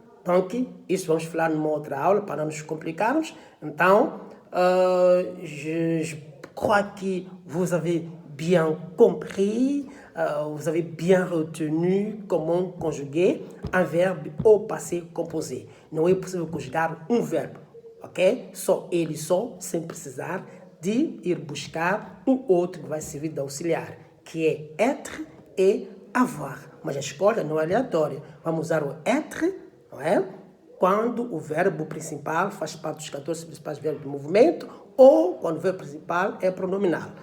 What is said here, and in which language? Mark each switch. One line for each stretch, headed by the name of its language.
Portuguese: Donc, isso vamos falar numa outra aula para não nos complicarmos.
French: Então, je crois que vous avez bien compris, vous avez bien retenu comment conjuguer un verbe au passé composé.
Portuguese: Não é possível conjugar um verbo, ok? Só ele só, sem precisar de ir buscar um outro que vai servir de auxiliar, que é être e avoir. Mas a escolha não é aleatória. Vamos usar o être, não é? Quando o verbo principal faz parte dos 14 principais verbos de movimento ou quando o verbo principal é pronominal.